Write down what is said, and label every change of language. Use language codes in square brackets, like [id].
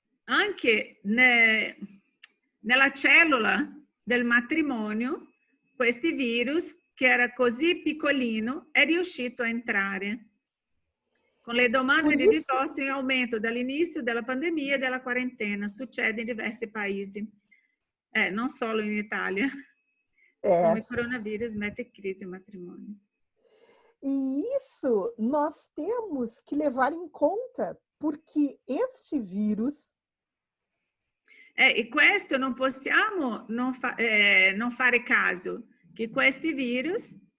[it] Anche nella cellula del matrimonio, questo virus, che era così piccolino, è riuscito a entrare. Con le domande di divorzio in aumento dall'inizio della pandemia e della quarantena, succede in diversi paesi, non solo in Italia. Come [pt] o coronavírus mete em crise o matrimônio. E isso nós temos que levar em conta, porque este vírus... [it] E questo non possiamo non fare caso, che questi virus